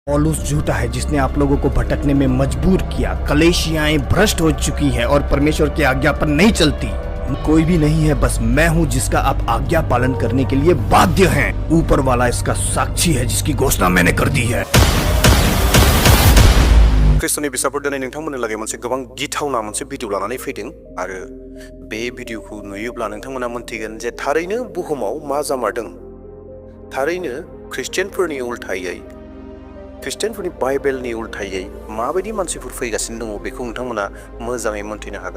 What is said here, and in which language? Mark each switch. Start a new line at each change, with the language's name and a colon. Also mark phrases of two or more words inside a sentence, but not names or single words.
Hindi: पौलुस झूठा है जिसने आप लोगों को भटकने में मजबूर किया। कलीसियाएं भ्रष्ट हो चुकी है और परमेश्वर की आज्ञा पर नहीं चलती। कोई भी नहीं है, बस मैं हूँ जिसका आप आज्ञा पालन करने के लिए बाध्य हैं। ऊपर वाला इसका साक्षी है जिसकी घोषणा मैंने कर दी है।
Bodo: क्रिस्टनि बिसाफोर दिनै नोंथांमोननो लागै मोनसे गोबां गिथावना मोनसे भिडिअ लानानै फैदों आरो बे भिडिअखौ नुयोब्ला नोंथांमोना मोनथिगोन जे थारैनो बुहुमाव मा जामारदों। थारैनो ख्रिस्टियानफोरनि उल्थायै ख्रिस्टियानफोरनि बाइबेलनि उल्थायै माबायदि मानसिफोर फैगासिनो दङ बेखौ नोंथांमोना मोजाङै मोनथिनो हागोन।